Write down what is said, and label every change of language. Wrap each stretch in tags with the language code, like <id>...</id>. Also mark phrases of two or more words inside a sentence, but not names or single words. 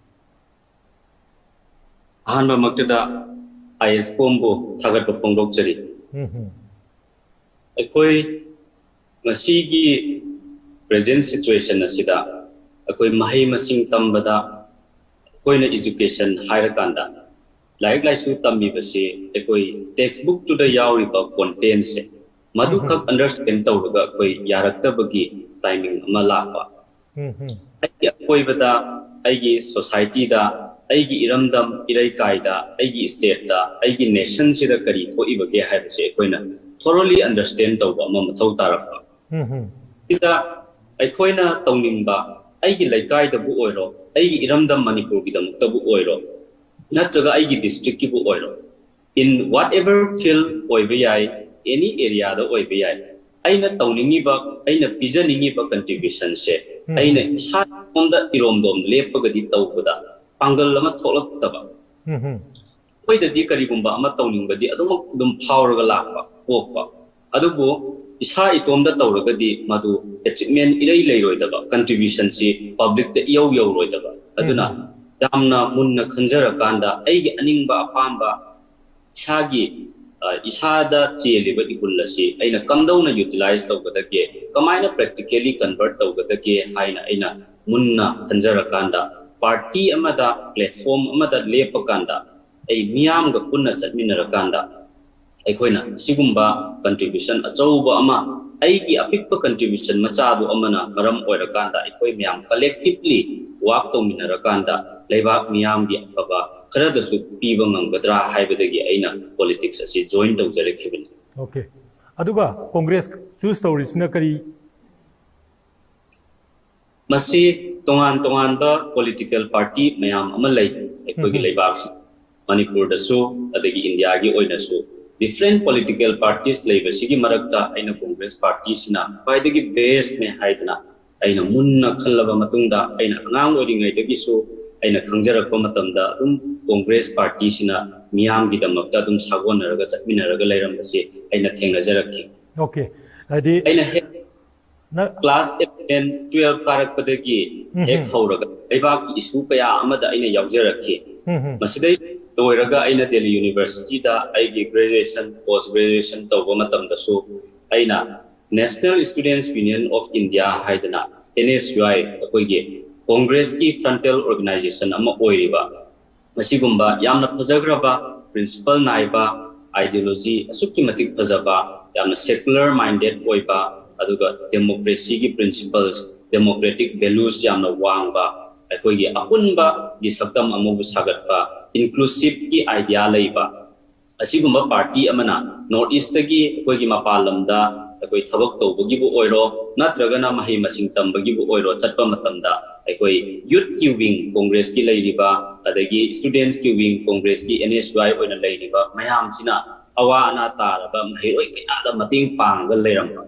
<mni>अहन मक्तदा ISCOM बो थागत पोंगदोकचरी अखोई मसीगी</mni> <en>present situation</en> <mni>असिदा अखोई महई मसिंग तंबदा कोइना एजुकेशन हायर कांदा लाइक लाइसु तम्बी बसे अखोई</mni> <en>text book</en> <mni>टू द यावरिबा कंटेंट से मधु खक अंडरस्टैंड तौरगा कोई यारक्तबगी टाइमिंग अमा लापा अखोई बदा आइगी सोसाइटी दा आइगी इरमदम इराई कायदा आइगी स्टेट दा आइगी नेशन सिदा करी थोइबगे हाइबसे कोइना</mni> <en>thoroughly understand</en> <mni>tawba ma mathau tarapa ida aikoina tawningba aigi laikai da bu oiro aigi iramdam manipur gi dam tabu oiro natraga aigi district ki bu oiro in</mni> <en>whatever field</en> <mni>oibe yai</mni> <en>any area</en> <mni>da oibe yai aina tawningi ba aina pijaningi ba contribution se aina sa omda iromdom lepaga di tawbada pangal lama tholak taba oida di karigumba ama tawningba di adum phawraga lakpa ओपा अदुबो इसा इतोमदा तौरगदी मधु अचीवमेंट इरई लेरोइदबा कंट्रीब्यूशन सी पब्लिक द यौ यौ रोइदबा अदुना यामना मुन्ना खंजरकांदा अइगी अनिंगबा अपांबा इसागी इसादा चेलिबा इकुल्लसी अइना कमदौना यूटिलाइज तौगदगे कमाइना</mni> <en>practically convert</en> <mni>तौगदगे हाइना अइना मुन्ना खंजरकांदा पार्टी अमदा प्लेटफॉर्म अमदा लेपकांदा अइ मियामगा पुन्ना चटमिनरकांदा अखोइना सिगुम्बा कंट्रीब्यूशन अचौबा अमा अइगी अपिक्पा कंट्रीब्यूशन मचादु अमना मरम ओइरकांदा अखोइ मियाम</mni> <en>collectively work</en> <mni>तौमिनरकांदा लेबाक मियामगी अफबा खरदसु पीबा nganggadra हाइबदगी अइना पॉलिटिक्स असि जॉइन तौजरखिबनि ओके अदुगा कांग्रेस चूज तौरिसना करी मसी तोंगान बा</mni> <en>political party</en> <mni>मयाम अमा लै अखोइगी लेबाक मणिपुर दसु अदगी इंडिया गी ओइनसु</mni> <en>different political parties</en> <mni>leibasigi marakta aina congress party sina paidagi base ne haidna aina munna khallaba matungda aina angang oringai dagi so aina khangjarakpa matamda congress party sina miyam gi damakta sagonaraga chatminaraga leirambase aina thengnajarakki okay adi aina class 10 12 karakpadagi hek hauraga leibaki issue kaya amada aina yawjarakki masidai लोरगा आइना दिल्ली यूनिवर्सिटी दा आइगी</mni> <en>graduation post graduation</en> <mni>तौबा मतमदसु आइना नेशनल स्टूडेंट्स यूनियन ऑफ इंडिया हाइदना NSUI अकोइगे कांग्रेस की</mni> <en>frontal organisation</en> <mni>अमा ओइरिबा मसिगुम्बा यामना फजग्रबा प्रिंसिपल नाइबा आइडियोलॉजी असुकी मतिक फजबा यामना</mni> <en>secular minded</en> <mni>ओइबा अदुगा डेमोक्रेसी की</mni> <en>principles democratic values</en> <mni>यामना वांगबा अकोइगे अपुनबा गी सक्तम अमबु सागतबा inclusive की आइडिया लेबा असिगुम्बा पार्टी अमना नॉर्थ ईस्ट की कोई मपालमदा ꯑꯩꯈꯣꯏ ꯊꯕꯛ ꯇꯧꯕꯒꯤꯕꯨ ꯑꯣꯏꯔꯣ ꯅꯠꯇ꯭ꯔꯒꯅ ꯃꯍꯩ ꯃꯁꯤꯡ ꯇꯝꯕꯒꯤꯕꯨ ꯑꯣꯏꯔꯣ ꯆꯠꯄ ꯃꯇꯝꯗ ꯑꯩꯈꯣꯏ ꯌꯨꯠ ꯀꯤ ꯋꯤꯡ ꯀꯣꯡꯒ꯭ꯔꯦꯁꯀꯤ ꯂꯩꯔꯤꯕ ꯑꯗꯒꯤ ꯁ꯭ꯇꯨꯗꯦꯟꯠꯁ ꯀꯤ ꯋꯤꯡ ꯀꯣꯡꯒ꯭ꯔꯦꯁꯀꯤ NSY ꯑꯣꯏꯅ ꯂꯩꯔꯤꯕ ꯃꯌꯥꯝꯁꯤꯅ ꯑꯋꯥ ꯑꯅꯥ ꯇꯥꯔꯕ ꯃꯍꯩꯔꯣꯏ ꯀꯌꯥꯗ ꯃꯇꯦꯡ ꯄꯥꯡꯉꯒ ꯂꯩꯔꯝꯕ</mni>